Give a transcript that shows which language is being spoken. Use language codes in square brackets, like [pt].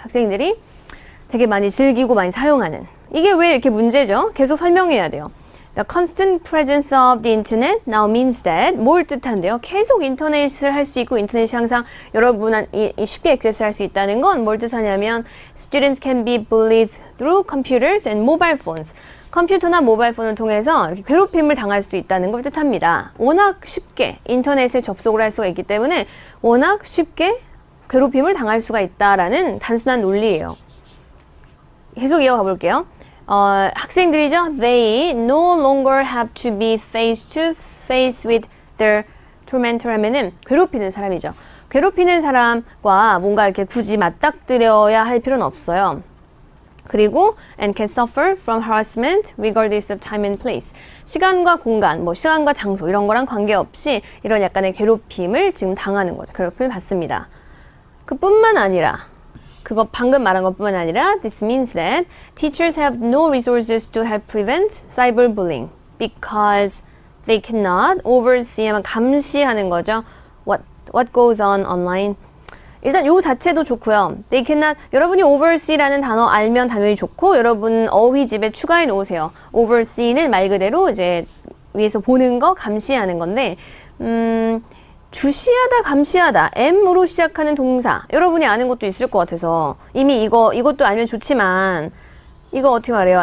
[ko] 학생들이 되게 많이 즐기고 많이 사용하는. 이게 왜 이렇게 문제죠? 계속 설명해야 돼요. [en] The constant presence of the internet now means that [ko] 뭘 뜻한데요? 계속 인터넷을 할 수 있고 인터넷이 항상 여러분이 쉽게 액세스할 수 있다는 건 뭘 뜻하냐면 [en] students can be bullied through computers and mobile phones. [ko] 컴퓨터나 모바일 폰을 통해서 이렇게 괴롭힘을 당할 수도 있다는 걸 뜻합니다. 워낙 쉽게 인터넷에 접속을 할 수가 있기 때문에 워낙 쉽게 괴롭힘을 당할 수가 있다라는 단순한 논리예요. 계속 이어가 볼게요. 학생들이죠. [en] They no longer have to be face to face with their tormentor [ko] 하면은 괴롭히는 사람이죠. 괴롭히는 사람과 뭔가 이렇게 굳이 맞닥뜨려야 할 필요는 없어요. 그리고 [en] and can suffer from harassment regardless of time and place. [ko] 시간과 공간, 시간과 장소 이런 거랑 관계없이 이런 약간의 괴롭힘을 지금 당하는 거죠. 괴롭힘을 받습니다. 그뿐만 아니라 그거 방금 말한 것뿐만 아니라 [en] this means that teachers have no resources to help prevent cyberbullying because they cannot oversee [ko] 감시하는 거죠. [en] What goes on online. [ko] 일단 요 자체도 좋고요. [en] They cannot, [ko] 여러분이 oversee라는 단어 알면 당연히 좋고 여러분 어휘집에 추가해 놓으세요. oversee는 말 그대로 이제 위에서 보는 거, 감시하는 건데 주시하다, 감시하다, M으로 시작하는 동사 여러분이 아는 것도 있을 것 같아서 이미 이것도 알면 좋지만 이거 어떻게 말해요?